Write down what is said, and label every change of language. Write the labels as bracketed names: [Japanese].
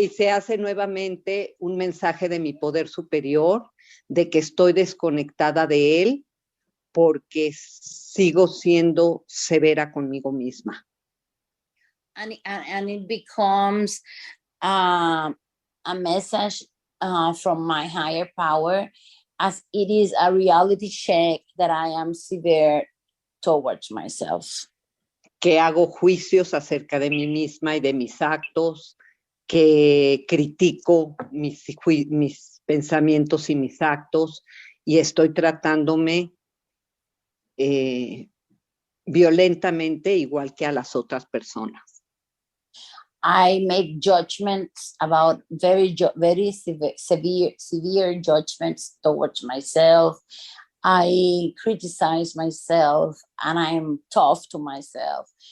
[Spanish] y se hace nuevamente un mensaje de mi poder superior, de que estoy desconectada de él porque sigo siendo severa conmigo misma. [English] And it becomes a message from my higher power, as it is a reality check that I am severe towards myself. [Spanish] Que hago juicios acerca de mí misma y de mis actos, que critico mis pensamientos y mis actos, y estoy tratándome violentamente igual que a las otras personas. [English] I make judgments about very severe judgments towards myself. I criticize myself and I'm tough to myself.